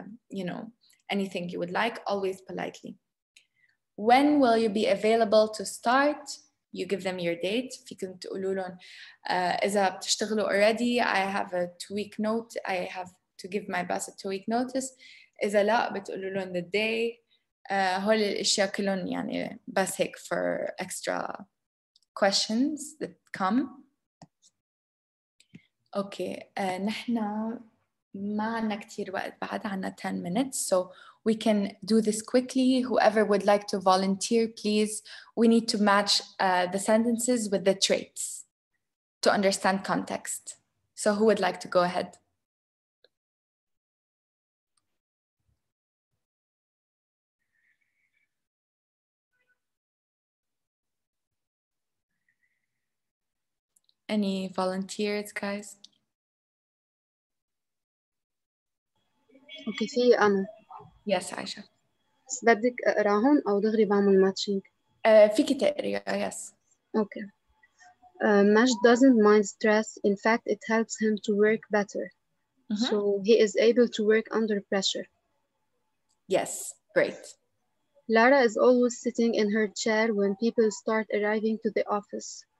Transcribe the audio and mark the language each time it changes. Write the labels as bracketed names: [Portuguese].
[English] You know, anything you would like, always politely. When will you be available to start? You give them your date. [Arabic] فيكم تقولوا لهم إذا بتشتغلوا [English] already I have a 2-week note. I have to give my boss a 2-week notice. [Arabic] إذا لا بتقولوا لهم the day. هول الأشياء كلهم يعني بس هيك [English] for extra questions that come. Okay, [Arabic] نحن ما عنا كتير وقت بعد عنا [English] 10 minutes, so we can do this quickly. Whoever would like to volunteer, please. We need to match the sentences with the traits to understand context. So who would like to go ahead? Any volunteers, guys? [Arabic] اوكي في انا [English] Yes, Aisha. [Arabic] بس بدك اقراهم او دغري بعمل ماتشينج؟ فيكي تقريها, yes. اوكي. [English] Mash doesn't mind stress. In fact, it helps him to work better. So he is able to work under pressure. Yes, great. Lara is always sitting in her chair when people start arriving to the office.